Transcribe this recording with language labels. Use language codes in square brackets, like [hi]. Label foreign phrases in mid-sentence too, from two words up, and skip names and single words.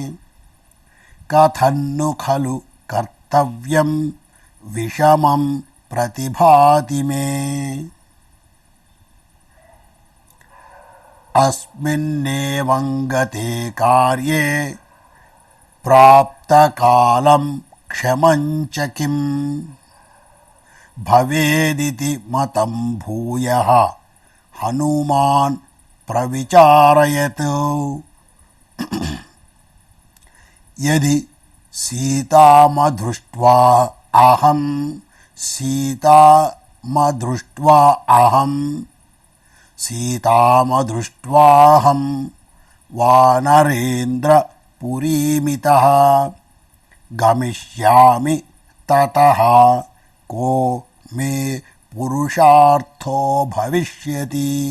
[sa] कथन्नु खलु कर्तव्यं विषमं प्रतिभाति मे. अस्मिन्नेवं गते कार्ये प्राप्तकालं क्षमं च किम्. భవేదితి మతం భూయః హనుమాన్ ప్రవిచారయత్. యది సీతామదృష్ట్వా అహం వానరేంద్రపురీమితః గమిష్యామి తతః కో మే పురుషార్థో భవిష్యతి.